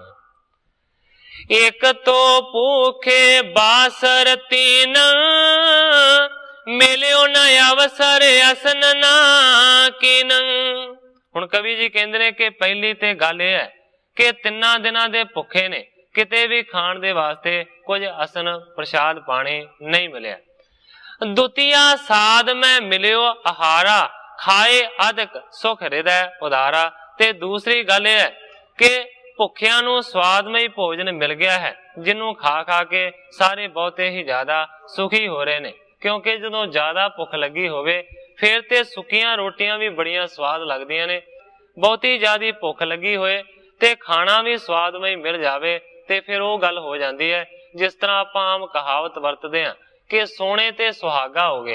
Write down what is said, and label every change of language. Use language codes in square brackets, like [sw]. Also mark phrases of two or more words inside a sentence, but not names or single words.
[bra] एक तो भूखे बासर तीन मिलियो न अवसर असन ना कीन। [pa] ਹੁਣ ਕਵੀ ਜੀ ਕਹਿੰਦੇ ਨੇ ਕਿ ਪਹਿਲੀ ਤੇ ਗੱਲ ਇਹ ਹੈ ਕਿ ਤਿੰਨਾਂ ਦਿਨਾਂ ਦੇ ਭੁੱਖੇ ਨੇ, ਕਿਤੇ ਵੀ ਖਾਣ ਦੇ ਵਾਸਤੇ ਕੁਝ ਅਸਨ ਪ੍ਰਸ਼ਾਦ ਪਾਣੀ ਨਹੀਂ ਮਿਲਿਆ। [bra] दुतिया साध में मिलियो आहारा खाए अधिक सुख हृदय उदारा। [pa] ਤੇ ਦੂਸਰੀ ਗੱਲ ਇਹ ਹੈ ਕਿ ਭੁੱਖਿਆਂ ਨੂੰ ਸੁਆਦਮਈ ਭੋਜਨ ਮਿਲ ਗਿਆ ਹੈ, ਜਿਨ੍ਹਾਂ ਖਾ ਖਾ ਕੇ ਸਾਰੇ ਬਹੁਤੇ ਹੀ ਜ਼ਿਆਦਾ ਸੁਖੀ ਹੋ ਰਹੇ ਨੇ। ਕਿਉਂਕਿ ਜਦੋਂ ਜ਼ਿਆਦਾ ਭੁੱਖ ਲੱਗੀ ਹੋਵੇ ਫਿਰ ਤੇ ਸੁੱਕੀਆਂ ਰੋਟੀਆਂ ਵੀ ਬੜੀਆਂ ਸੁਆਦ ਲੱਗਦੀਆਂ ਨੇ। ਬਹੁਤੀ ਜ਼ਿਆਦਾ ਭੁੱਖ ਲੱਗੀ ਹੋਏ ਤੇ ਖਾਣਾ ਵੀ ਸੁਆਦਮਈ ਮਿਲ ਜਾਵੇ ਤੇ ਫਿਰ ਵੋ ਗੱਲ ਹੋ ਜਾਤੀ ਹੈ ਜਿਸ ਤਰ੍ਹਾਂ ਆਪਾਂ ਆਮ ਕਹਾਵਤ ਵਰਤਦੇ ਹਾਂ ਕਿ ਸੋਨੇ ਤੇ ਸੁਹਾਗਾ ਹੋ ਗਏ।